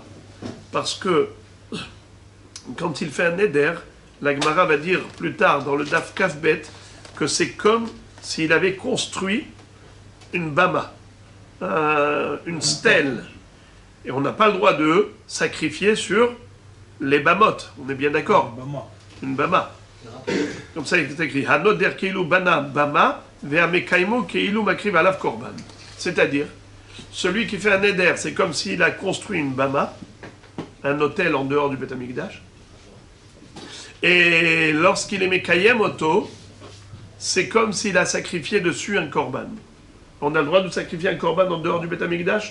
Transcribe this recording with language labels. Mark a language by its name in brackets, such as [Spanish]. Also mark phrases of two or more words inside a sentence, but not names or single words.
[French] Parce que quand il fait un neder, la Gemara va dire plus tard dans le [Hebrew] דף כב [French] que c'est comme s'il avait construit une bama, une stèle. Et on n'a pas le droit de sacrifier sur les bamotes. On est bien d'accord? Une bama. Comme ça, il est écrit [Hebrew] הנודר כאילו בנה במה והמקיימו כאילו מקריב עליו קרבן. [French] C'est-à-dire, celui qui fait un neder, c'est comme s'il a construit une bama, un hôtel en dehors du Beth Amikdash. Et lorsqu'il est mekayem auto, c'est comme s'il a sacrifié dessus un korban. On a le droit de sacrifier un korban en dehors du Beth Amikdash?